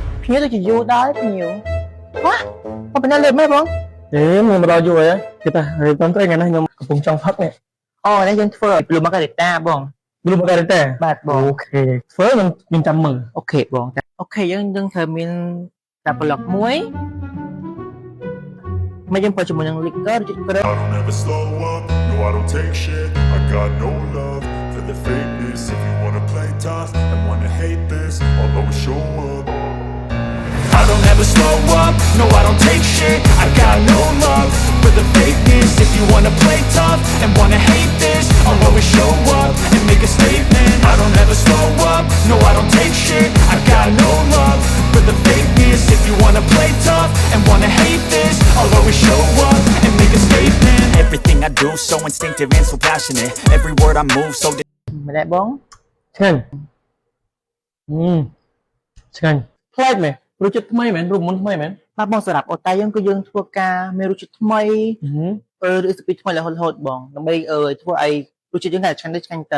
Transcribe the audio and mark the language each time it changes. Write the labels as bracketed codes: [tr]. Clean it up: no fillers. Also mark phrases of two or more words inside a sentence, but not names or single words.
[km] គ្នាទៅជាយូរដែរ [vi] nhiều quá có bên đây lên mấy [km] បង មើលមកដល់យូរហើយគេថារៀបតន្ត្រីថ្ងៃនេះខ្ញុំកំពុងចង់ផឹកនេះ អូនេះយើងធ្វើឲ្យ [en] blue margarita [km] បង blue margarita បាទបង អូខេធ្វើខ្ញុំចាំមើល អូខេបងអូខេយើងត្រូវមានតែប្លុកមួយមកយើងប្រើជាមួយនឹង liquor ជិតក្រឹប [en] I don't ever slow up, no I don't take shit. I got no love for the fakeness. If you wanna play tough and wanna hate this, I'll always show up. I don't ever slow up, no I don't take shit. I got no love for the fakeness. If you wanna play tough and wanna hate this, I'll always show up and make a statement. I don't ever slow up, no I don't take shit. I got no love for the fakeness. If you wanna play tough and wanna hate this, I'll always show up and make a statement. Everything I do so instinctive and so passionate. Every word I move so [km] ម្លេះបង ឆ្ងាញ់ឆ្ងាញ់ប្លែកមែនរសជាតិថ្មីមែនរូបមន្តថ្មីមែន បាទបងសម្រាប់អូតាយើងគឺយើងធ្វើការមានរសជាតិថ្មីឬស្ពីថ្មីរហូតបងដើម្បីធ្វើឲ្យរសជាតិយើងតែឆ្ងាញ់ទៅឆ្ងាញ់ទៅ